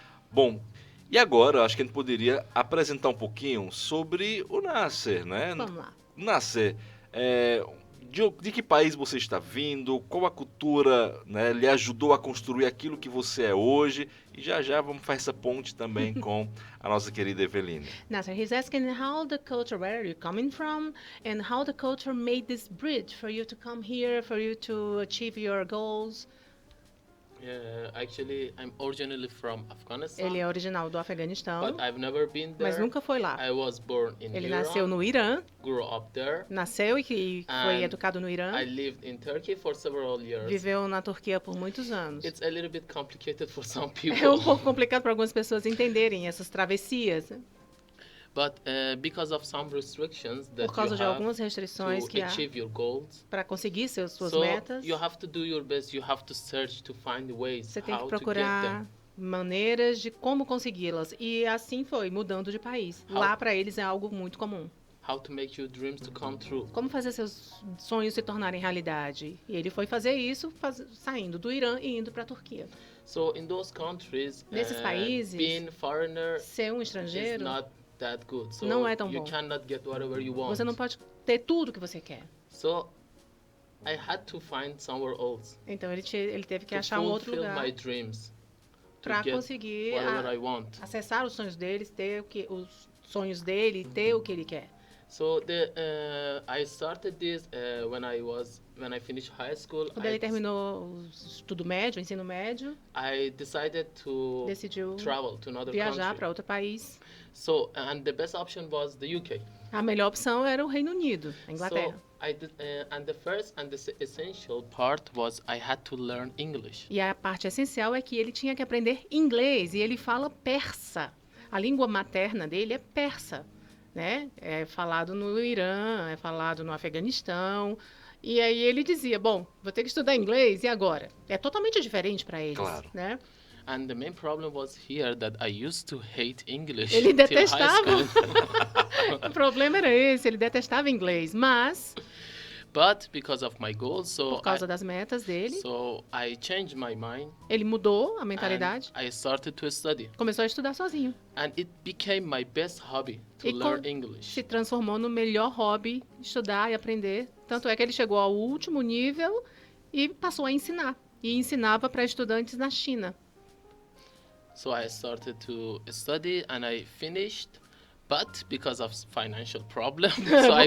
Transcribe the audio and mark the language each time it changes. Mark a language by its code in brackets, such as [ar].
[pt] Bom, e agora eu acho que a gente poderia apresentar um pouquinho sobre o Nasser, né? Vamos lá. Nasser, de que país você está vindo? Qual a cultura, né, lhe ajudou a construir aquilo que você é hoje? E já vamos fazer essa ponte também com a nossa querida Eveline. [en] Nasser, he's asking how the culture, where are you coming from, and how the culture made this bridge for you to come here, for you to achieve your goals. Actually, I'm originally from Afghanistan. [pt] Ele é original do Afeganistão, [en] But I've never been there. [pt] mas nunca foi lá. [en] I was born in [pt] Ele [en] Iran, [pt] nasceu no Irã, [en] grew up there. [pt] nasceu e que foi [en] And [pt] educado no Irã, [en] I lived in Turkey for several years. [pt] viveu na Turquia por muitos anos. [en] It's a little bit complicated for some [pt] É um [en] people. [pt] pouco complicado para algumas pessoas entenderem essas travessias, [en] But because of some restrictions that [pt] por causa [en] you [pt] de [en] have [pt] algumas restrições [en] to [pt] que há [en] achieve your goals, [pt] para conseguir suas [en] so [pt] metas. [en] you have to do your best. You have to search to find ways [pt] Você tem que [en] how to get [pt] procurar [en] them. [pt] maneiras de como consegui-las. E assim foi, mudando de país. [en] How- [pt] Lá para eles é algo muito comum. [en] How to make your dreams to come true. [pt] Como fazer seus sonhos se tornarem realidade? E ele foi fazer isso saindo do Irã e indo para a Turquia. [en] So in those countries, [pt] Nesses países, [en] being foreigner [pt] Ser um [en] is [pt] estrangeiro, [en] not that good. So [pt] não é tão [en] you [pt] bom. [en] cannot get whatever you want. [pt] você não pode ter tudo que você quer. [en] So I had to find somewhere else [pt] Então ele teve que [en] to [pt] achar um outro [en] fulfill my [pt] lugar [en] dreams, to [pt] para [en] get [pt] conseguir [en] whatever I want. [pt] acessar os sonhos deles, ter os sonhos dele, ter o que ele quer. [en] So I started this when I finished high school. [pt] Quando ele terminou o estudo médio, o ensino médio, [en] I decided to [pt] decidiu [en] travel to another [pt] viajar [en] country. [pt] para outro país. [en] So and the best option was the UK. [pt] A melhor opção era o Reino Unido, a Inglaterra. [en] So I did, and the first and the essential part was I had to learn English. [pt] E a parte essencial é que ele tinha que aprender inglês e ele fala persa. A língua materna dele é persa, né? É falado no Irã, é falado no Afeganistão. E aí ele dizia, bom, vou ter que estudar inglês e agora? É totalmente diferente para eles, Claro. né? [en] And the main problem was here that I used to hate English [pt] Ele [en] till high [pt] detestava. [en] school. [pt] O problema era esse, ele detestava inglês, mas [en] But because of my goals, [pt] por causa das metas dele, [en] so I changed my mind [pt] ele mudou a [en] and [pt] mentalidade, [en] I started to study. [pt] começou a estudar sozinho. [en] And it became my best hobby to [pt] E [en] learn English. [pt] se transformou no melhor hobby, estudar e aprender. Tanto é que ele chegou ao último nível e passou a ensinar. E ensinava para estudantes na China. [en] So I started to study and I finished, but because of financial problems, so I